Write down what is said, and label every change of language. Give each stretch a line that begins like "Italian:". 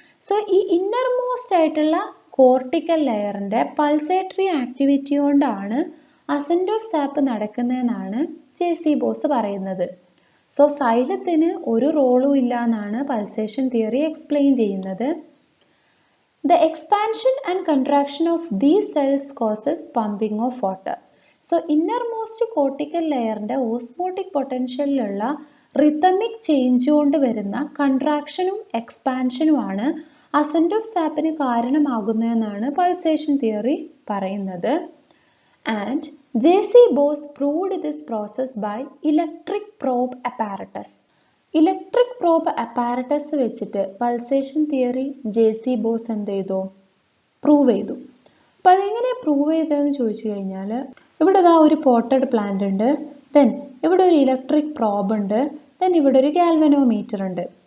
Malayalam: So ഈ innermost ആയിട്ടുള്ള cortical ലെയറിൻ്റെ പൾസേറ്ററി activity കൊണ്ടാണ് assent of sap നടക്കുന്നതെന്നാണ് J.C. Bose പറയുന്നത്. സോ സൈലത്തിന് ഒരു റോളും ഇല്ല എന്നാണ് പൾസേഷൻ തിയറി എക്സ്പ്ലെയിൻ ചെയ്യുന്നത്.
English: The expansion and contraction of these cells causes pumping of water.
Malayalam: So innermost cortical ലെയറിൻ്റെ osmotic പൊട്ടൻഷ്യലിലുള്ള rhythmic change കൊണ്ട് വരുന്ന കൺട്രാക്ഷനും എക്സ്പാൻഷനുമാണ് അസെൻറ്റ് ഓഫ് സാപ്പിന് കാരണമാകുന്നതെന്നാണ് പൾസേഷൻ തിയറി പറയുന്നത്.
English: ആൻഡ് J.C. Bose proved this process by electric probe apparatus.
Malayalam: Electric probe apparatus വെച്ചിട്ട് pulsation theory J.C. Bose എന്ത് ചെയ്തു? Prove ചെയ്തു. അപ്പം അതെങ്ങനെ prove ചെയ്തതെന്ന് ചോദിച്ചു കഴിഞ്ഞാൽ ഇവിടെ ഇതാ ഒരു പോട്ടഡ് പ്ലാന്റ് ഉണ്ട്, ദെൻ ഇവിടെ ഒരു ഇലക്ട്രിക് പ്രോബ് ഉണ്ട്, ദെൻ ഇവിടെ ഒരു ഗാൽവനോമീറ്റർ ഉണ്ട്.